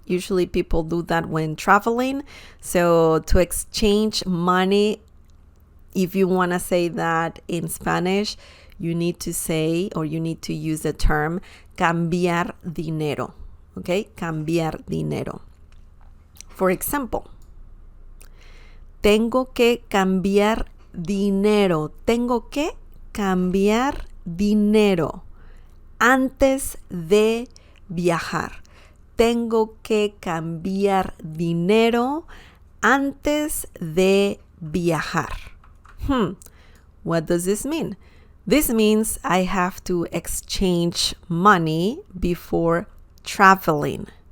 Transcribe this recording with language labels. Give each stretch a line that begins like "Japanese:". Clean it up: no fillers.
English: Usually people do that when traveling. So to exchange money, if you want to say that in Spanish, you need to say, or you need to use the term
Spanish: cambiar dinero,
English: okay?
Spanish: Cambiar dinero.
English: For example,
Spanish: tengo que cambiar dinero. Tengo que cambiar dinero antes de viajar. Tengo que cambiar dinero antes de viajar.
English: What does this mean? This means I have to exchange money before traveling.